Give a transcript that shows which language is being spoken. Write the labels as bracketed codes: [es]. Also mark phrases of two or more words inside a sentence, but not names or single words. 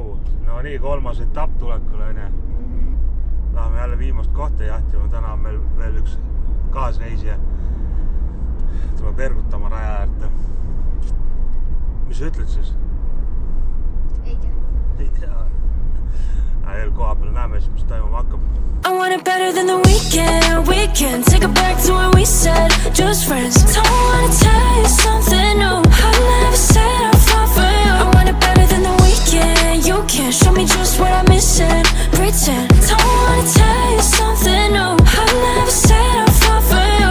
[et] no nii, kolmas etapp tulekul onju. Läheme jälle viimast kohta jahtima, täna on meil veel üks kaasreisija. Tuleb ergutama raja äärde. Mis sa ütled siis? Ei tea. Veel koha peal näeme siis, mis toimuma hakkab. [en] I want it better than the weekend. We can take it back to when we said just friends. Don't wanna tell you something new. I never said I'll fall for you. I want it better than the weekend. You can't show me just what I'm missing. Pretend. Don't wanna tell you something new. I never said I'll fall for you.